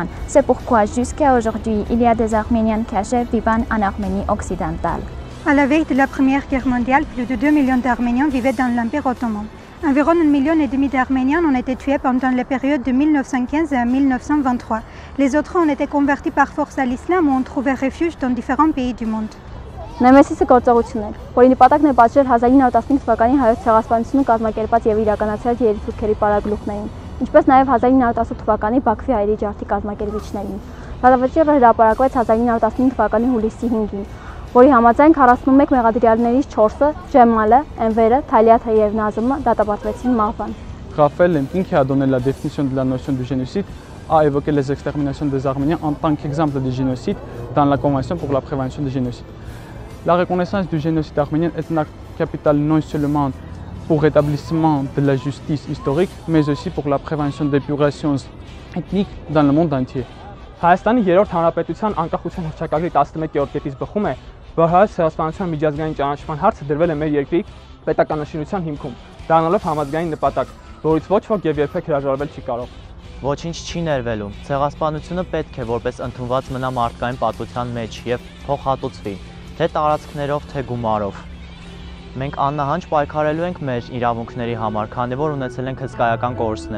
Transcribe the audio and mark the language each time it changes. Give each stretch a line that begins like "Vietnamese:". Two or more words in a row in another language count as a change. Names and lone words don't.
French: C'est pourquoi jusqu'à aujourd'hui, il y a des Arméniens cachés vivant en Arménie occidentale. À la veille de la Première Guerre mondiale, plus de 2 millions d'Arméniens vivaient dans l'Empire ottoman. Environ 1,5 million d'Arméniens ont été tués pendant les périodes de 1915 à 1923. Les autres ont été convertis par force à l'islam ou ont trouvé refuge dans différents pays du monde.
Armenian: Նեմեսիսը գործողությունն էր, որի նպատակն է պատժել 1915 թվականի հայոց ցեղասպանությունը կազմակերպած եւ իրականացրած երիտուրքերի պարագլուխներին, ինչպես նաեւ 1918 թվականի Բաքվի հայերի ջարդի կազմակերպիչներին։ Դատավճիռը հրապարակվեց 1915 թվականի հուլիսի 5-ին, որի համաձայն 41 մեղադրյալներից 4-ը՝ Ջեմալը, Էնվերը, Թալիաթը եւ Նազիմը դատապարտվեցին մահվան.
French: Raphaël Lemkin, qui a donné la définition de la notion du génocide, a évoqué les exterminations des Arméniens en tant qu'exemple de génocide dans la Convention pour la prévention du génocide. La reconnaissance du génocide arménien est un acte capital non seulement pour l'établissement de la justice historique, mais aussi pour la prévention d'épuration ethnique dans le monde entier.
Armenian: Հայաստանի երրորդ հանրապետության անկախության հռչակագրի 11-րդ կետից բխում է, որ հայոց ցեղասպանության միջազգային ճանաչման հարցը դրվել է մեր երկրի պետականաշինության հիմքում, դառնալով համազգային նպատակ, որից ոչ ոք եւ երբեք հրաժարվել չի կարող։ Ոչինչ չի ներվելու։ Ցեղասպանությունը պետք է որպես ընդունված մնա մարդկային պատմության մեջ եւ փոխհատուցվի, թե տարածքներով, թե գումարով։ Մենք աննահանջ պայքարելու ենք մեր իրավունքների համար, քանի որ ունեցել ենք հսկայական կորուստներ։